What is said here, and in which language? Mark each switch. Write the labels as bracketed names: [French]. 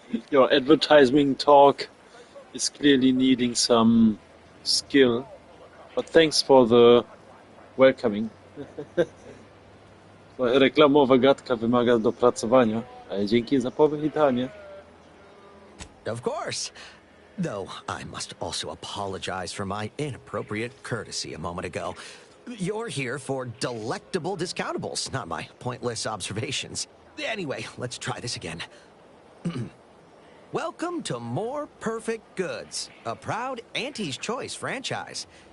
[English] Your advertising talk is clearly needing some skill, but thanks for the welcoming. [Polish] Reklamowa gadka wymaga dopracowania, ale dzięki za powitanie. [English] Of course. Though I must also apologize for my inappropriate courtesy a moment ago. You're here for delectable discountables, not my pointless observations. Anyway, let's try this again. Welcome to More Perfect Goods, a proud Auntie's Choice franchise.